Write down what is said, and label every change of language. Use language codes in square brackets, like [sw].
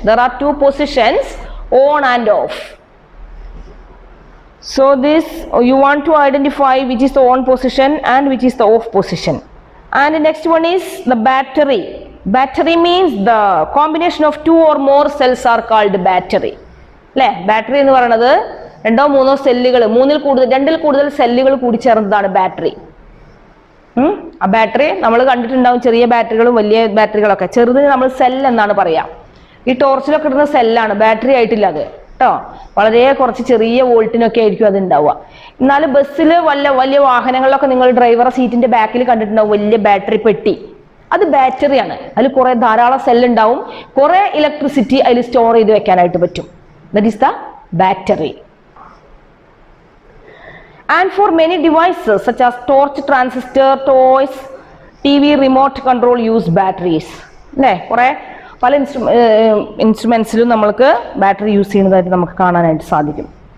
[en] There are 2 positions, on and off. So this you want to identify which is the on position and which is the off position. And the next one is the battery. Battery means the combination of 2 or more cells are called battery. [ml] അല്ലേ? Battery എന്ന് പറയുന്നത് 2 or 3 സെല്ലുകൾ, 2 കൂടുതൽ സെല്ലുകൾ കൂടി ചേർന്നതാണ് battery. ആ battery നമ്മൾ കണ്ടിട്ടുണ്ടാവും, ചെറിയ ബാറ്ററികളും വലിയ ബാറ്ററികളൊക്കെ. ചെറുതിന് നമ്മൾ സെൽ എന്നാണ് പറയാം. ഈ ടോർച്ചിലൊക്കെ ഇടുന്ന സെല്ലാണ്, ബാറ്ററി ആയിട്ടില്ല അത് കേട്ടോ. വളരെ കുറച്ച് ചെറിയ വോൾട്ടിനൊക്കെ ആയിരിക്കും അത് ഉണ്ടാവുക. എന്നാൽ ബസ്സിൽ വലിയ വാഹനങ്ങളിലൊക്കെ നിങ്ങൾ ഡ്രൈവറെ സീറ്റിന്റെ ബാക്കിൽ കണ്ടിട്ടുണ്ടാവും വലിയ ബാറ്ററി പെട്ടി. അത് ബാറ്ററിയാണ്. അതിൽ കുറെ ധാരാളം സെല്ലുണ്ടാവും, കുറെ ഇലക്ട്രിസിറ്റി അതിൽ സ്റ്റോർ ചെയ്ത് വെക്കാനായിട്ട് പറ്റും. [en] That is the battery. And for many devices such as torch, transistor, toys, TV, remote control use batteries. [ml] അല്ലേ? കുറെ പല ഇൻസ്ട്രുമെന്റ്സിലും നമ്മൾക്ക് ബാറ്ററി യൂസ് ചെയ്യുന്നതായിട്ട് നമുക്ക് കാണാനായിട്ട് സാധിക്കും.